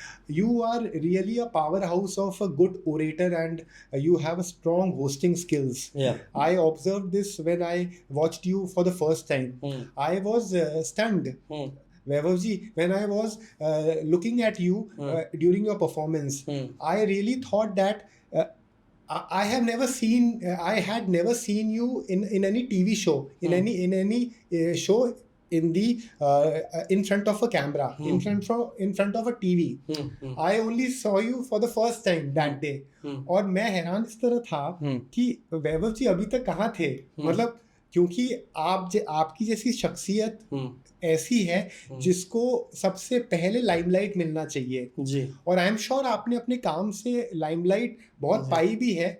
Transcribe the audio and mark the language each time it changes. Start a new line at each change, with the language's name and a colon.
English: You are really a powerhouse of a good orator and you have a strong hosting skills. I observe this when I watched you for the first time. I was stunned, Vaibhav ji, when I was looking at you during your performance, I really thought that I have never seen. I had never seen you in any TV show, in any show in the in front of a camera, in front of a TV. I only saw you for the first time that day.
Hindi: और मैं हैरान इस तरह था कि वैभव जी अभी तक कहाँ थे, मतलब क्योंकि आपकी जैसी शख्सियत ऐसी है जिसको सबसे पहले लाइमलाइट मिलना चाहिए जी। और
English: I am sure
Hindi: आपने अपने काम से लाइमलाइट बहुत पाई भी है।